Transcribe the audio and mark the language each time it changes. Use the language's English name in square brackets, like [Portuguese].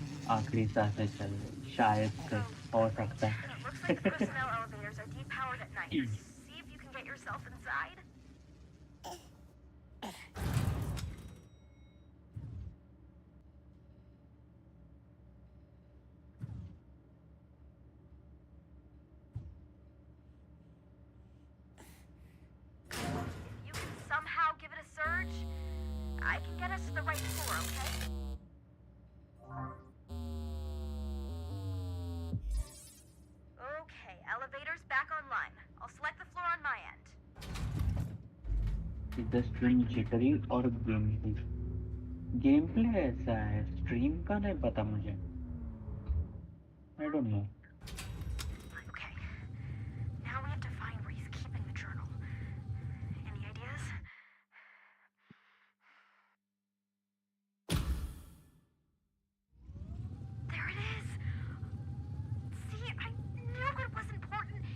[Hindi] आखिरी सांसें चल रही, शायद से हो सकता है। [English] Looks like the personnel elevators are depowered at night. See if you can get yourself inside. If you can somehow give it a surge, I can get us to the right floor, okay? Okay, elevator's back online. I'll select the floor on my end. The string jittery [Hindi] और game play ऐसा है, stream का नहीं पता मुझे। [English] I don't know. Okay, now we have to find where he's keeping the journal. Any ideas? There it is! See, I knew it was important.